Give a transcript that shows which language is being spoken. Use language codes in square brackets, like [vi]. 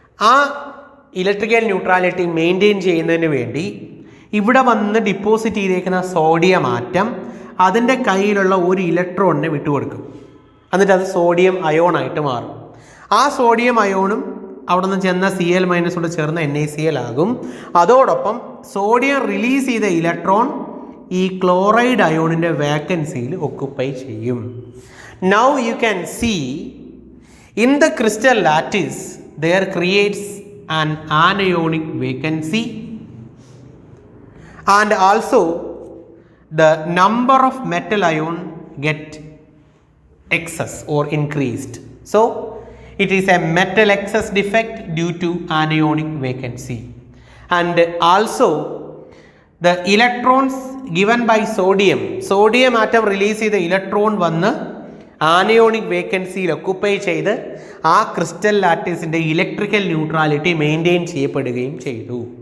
[ml] ആ electrical neutrality maintain ചെയ്യുന്നതിന് വേണ്ടി ഇവിടെ വന്ന് ഡിപ്പോസിറ്റ് ചെയ്തേക്കുന്ന സോഡിയം ആറ്റം അതിൻ്റെ കയ്യിലുള്ള ഒരു ഇലക്ട്രോണിനെ വിട്ടുകൊടുക്കും. എന്നിട്ട് അത് സോഡിയം അയോണായിട്ട് മാറും. ആ സോഡിയം അയോണും അവിടെ നിന്ന് ചെന്ന Cl- ചേർന്ന NaCl ആകും. അതോടൊപ്പം സോഡിയം റിലീസ് ചെയ്ത ഇലക്ട്രോൺ ഈ ക്ലോറൈഡ് അയോണിൻ്റെ വാക്കൻസിയിൽ ഒക്കുപ്പൈ ചെയ്യും. [en] Now you can see in the crystal lattice there creates an anionic vacancy and also the number of metal ion get excess or increased. So it is a metal excess defect due to anionic vacancy. And also the electrons given by sodium atom release [ml] ചെയ്ത electron വന്ന് anionic വേക്കൻസിയിൽ occupy ചെയ്ത് ആ crystal ലാറ്റിസിൻ്റെ electrical neutrality maintain ചെയ്യപ്പെടുകയും ചെയ്തു.